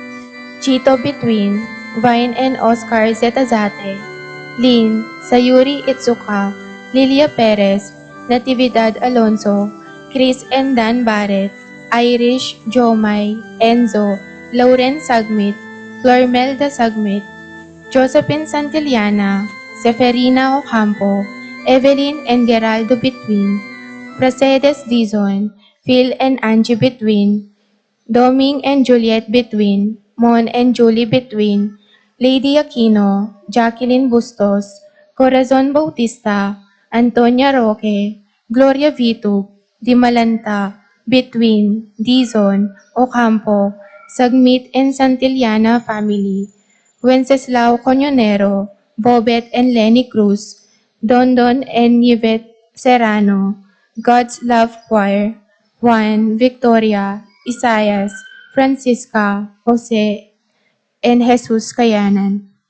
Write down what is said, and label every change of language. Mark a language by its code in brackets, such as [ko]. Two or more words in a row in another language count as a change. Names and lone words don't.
[en] Chito Between, Vine and Oscar Zetazate, Lynn, Sayuri Itsuka, Lilia Perez, Natividad Alonso, Chris and Dan Barrett, Irish, Jomay, Enzo, Lauren Sagmit, Flormelda Sagmit, Josephine Santillana, Seferina Ocampo, Evelyn and Geraldo Between, Pracedes Dizon, Phil and Angie Between, Doming and Juliet Between, Mon and Julie Between, Lady Aquino, Jacqueline Bustos, Corazon Bautista, Antonia Roque, Gloria Vitug, Dimalanta, Between, Dizon, Ocampo, Sagmit and Santillana family, Wenceslao Coñonero, Bobet and Lenny Cruz, Dondon and Yvette Serrano, God's Love Choir, Juan, Victoria, Isaias, Francisca, Jose, and Jesus Kayanan.